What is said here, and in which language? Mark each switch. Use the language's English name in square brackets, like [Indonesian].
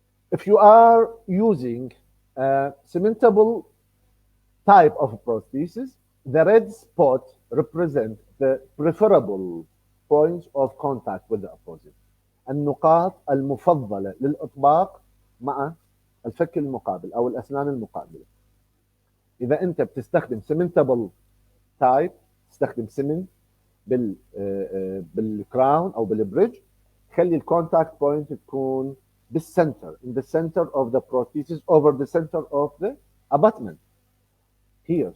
[English] If you are using a cementable type of prosthesis, the red spot represent the preferable points of contact with the opposite. [Arabic] النقاط المفضلة للإطباق مع الفك المقابل أو الأسنان المقابلة. إذا أنت بتستخدم cementable type، تستخدم سمنت بالكراون أو بالبريدج، خلي الكونتاكت بوينت تكون بالسنتر [English] in the center of the prosthesis over the center of the abutment. [Arabic] Here.